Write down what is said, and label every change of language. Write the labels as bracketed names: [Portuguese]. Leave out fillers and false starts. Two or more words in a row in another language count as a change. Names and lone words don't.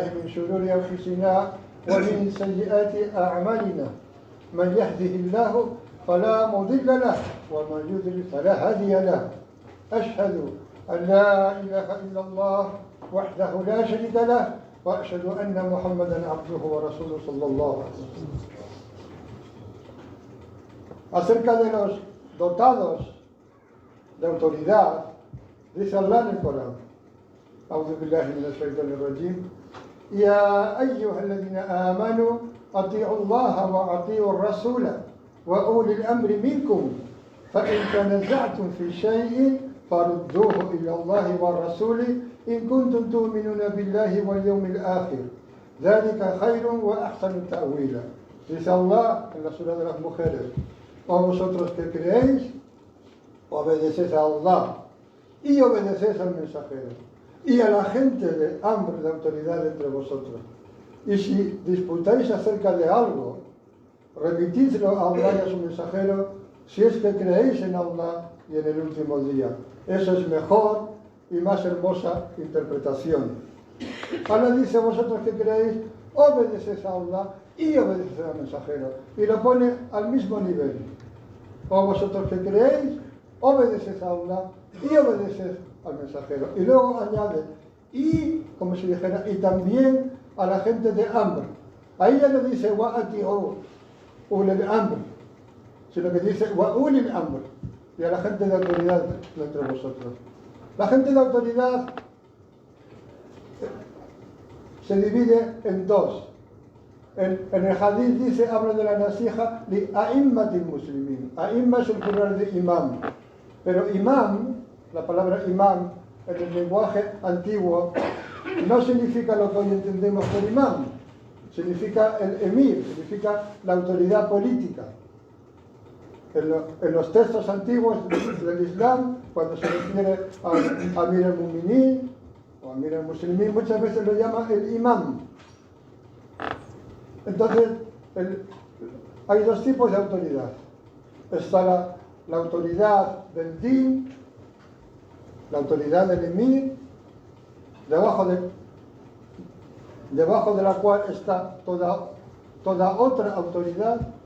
[Arabic] من شرور أنفسنا ومن سيئات أعمالنا من يهده الله فلا مضل له ومن يضلل فلا هادي له أشهد أن لا إله إلا الله وحده لا شريك له وأشهد أن محمدا عبده ورسوله صلى الله عليه وسلم. [Spanish] Acerca de los dotados de autoridad, dice Allah en el Corán: [Arabic] أعوذ بالله من الشيطان الرجيم يا أيها الذين آمنوا أطيعوا الله وأطيعوا الرسول وأولي الأمر منكم فإن تنازعتم في شيء فردوه إلى الله والرسول إن كنتم تؤمنون بالله واليوم الآخر ذلك خير وأحسن تأويلا. [Spanish] Dice Allah en la sura de las mujeres: o vosotros que creéis, obedeced a Allah y obedeced al mensajero y a la gente de hambre, de autoridad entre vosotros. Y si disputáis acerca de algo, remitidlo a Allah y a su mensajero, si es que creéis en Allah y en el último día. Eso es mejor y más hermosa interpretación. Allah dice: vosotros que creéis, obedeced a Allah y obedeced al mensajero. Y lo pone al mismo nivel. O vosotros que creéis, obedeced a Allah y obedeced al mensajero. Y luego añade: y, como si dijera, y también a la gente de hambre. Ahí ya no dice [Arabic] وأطيعوا أولي الأمر, [Spanish] sino que dice [Arabic] وأولي الأمر, [Spanish] y a la gente de autoridad entre vosotros. La gente de autoridad se divide en dos. En el hadith dice, habla de la [Arabic] النصيحة لأئمة المسلمين. [Spanish] A'imma es el plural de imam. Pero imam, la palabra imam, en el lenguaje antiguo, no significa lo que hoy entendemos por imam. Significa el emir, significa la autoridad política. En los textos antiguos del Islam, cuando se refiere a [Arabic] أمير المؤمنين [Spanish] o [Arabic] أمير المسلمين, [Spanish] muchas veces lo llama el imam. Entonces, hay dos tipos de autoridad. Está la autoridad del din la autoridad del emir, debajo de la cual está toda otra autoridad